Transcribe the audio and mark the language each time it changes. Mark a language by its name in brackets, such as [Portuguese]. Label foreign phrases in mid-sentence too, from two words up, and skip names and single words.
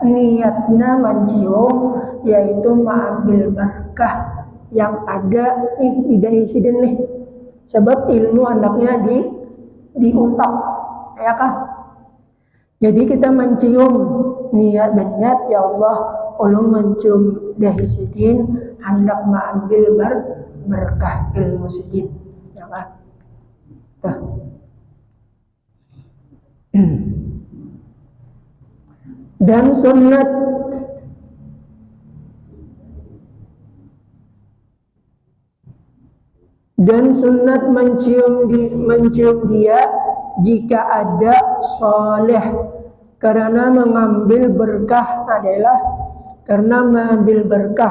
[Indonesian] Niatnya mencium yaitu mengambil berkah yang ada di dahi sidin nih, sebab ilmu anaknya diungkap, yakah. Jadi kita mencium, niat ya Allah ulun mencium dahi sidin hendak mengambil berkah ilmu sidin, yakah. Tuh. Dan sunat mencium dia jika ada soleh, karena mengambil berkah adalah karena mengambil berkah.